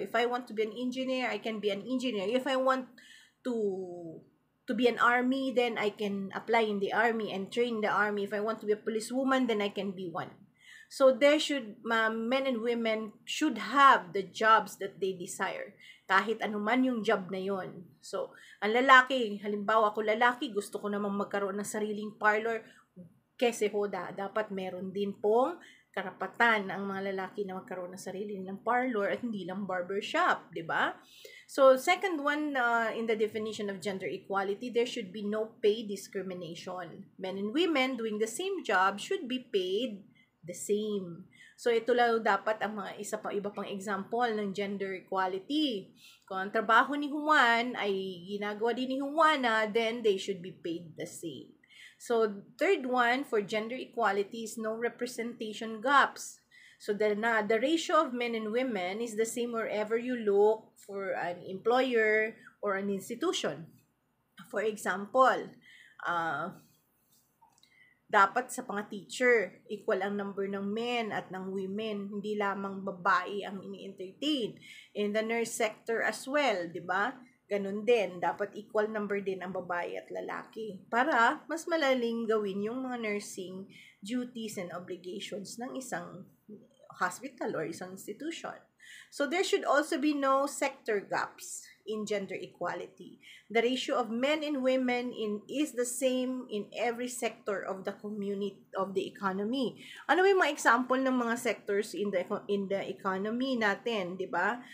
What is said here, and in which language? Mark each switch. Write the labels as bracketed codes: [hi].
[en] If I want to be an engineer, I can be an engineer. If I want to be an army, then I can apply in the army and train the army. If I want to be a policewoman, then I can be one. So men and women should have the jobs that they desire. [tl] Kahit anuman yung job na yon. So, ang lalaki, halimbawa ako lalaki, gusto ko namang magkaroon ng sariling parlor, kese hoda, dapat meron din pong karapatan ang mga lalaki na magkaroon ng sarili ng parlor at hindi lang barbershop, di ba? [en] So, second one, in the definition of gender equality, there should be no pay discrimination. Men and women doing the same job should be paid the same. [tl] So, ito lang dapat ang mga iba pang example ng gender equality. Kung ang trabaho ni Juan ay ginagawa din ni Juana, [en] then they should be paid the same. So, third one for gender equality is no representation gaps. So, the ratio of men and women is the same wherever you look for an employer or an institution. For example, [tl] dapat sa mga teacher, equal ang number ng men at ng women, hindi lamang babae ang ini-entertain. [en] In the nurse sector as well, [tl] di ba? Ganun din, dapat equal number din ang babae at lalaki para mas malaling gawin yung mga [en] nursing duties and obligations [tl] ng isang hospital or isang institution. [en] So there should also be no sector gaps in gender equality. The ratio of men and women is the same in every sector of the community, of the economy. [tl] Ano ba yung mga example ng mga sectors [en] in the economy [tl] natin, di ba?